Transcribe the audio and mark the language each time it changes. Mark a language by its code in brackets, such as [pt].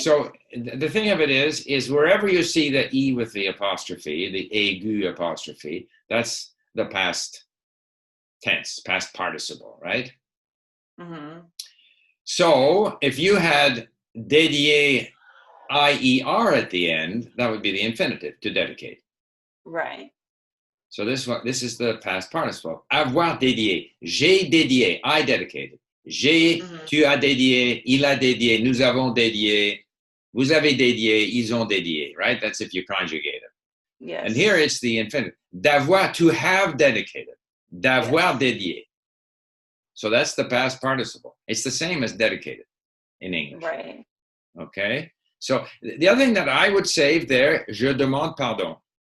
[en] So the thing of it is wherever you see the E with the apostrophe, the aigu apostrophe, that's the past tense, past participle, right? Mm-hmm. So if you had dédié IER at the end, that would be the infinitive, to dedicate. Right. So this is the past participle. [fr] Avoir dédié, j'ai dédié, [en] I dedicated. [fr] J'ai, tu as dédié, il a dédié, nous avons dédié, vous avez dédié, ils ont dédié, right? [en] That's if you conjugate it. Yes. And here it's the infinitive. D'avoir, to have dedicated. [fr] D'avoir dédié. [en] So that's the past participle. It's the same as dedicated in English. Right. Okay? So the other thing that I would save there, [fr] je demande pardon.